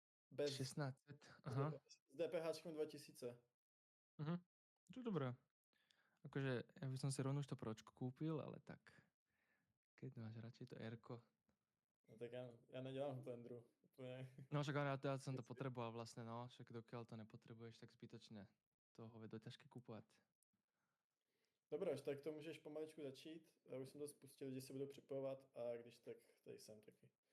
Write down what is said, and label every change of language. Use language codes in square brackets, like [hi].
[sk] Bez, 1600, s aha. s DPH 2000. Mhm. To je dobré. Akože ja by som si rovno už to Pročko kúpil, ale tak keď máš radšej to Rko. [cs] No tak já nedělám v Blendru. Úplně. [sk] No však ale ja som to potreboval vlastne, no. Však dokiaľ to nepotrebuješ, tak zbytočne to hovedo ťažké kúpovať. [cs] Dobré, tak to můžeš pomaličku začít. Já už jsem to spustil, lidi se budou připojovat a když tak tady jsem taky.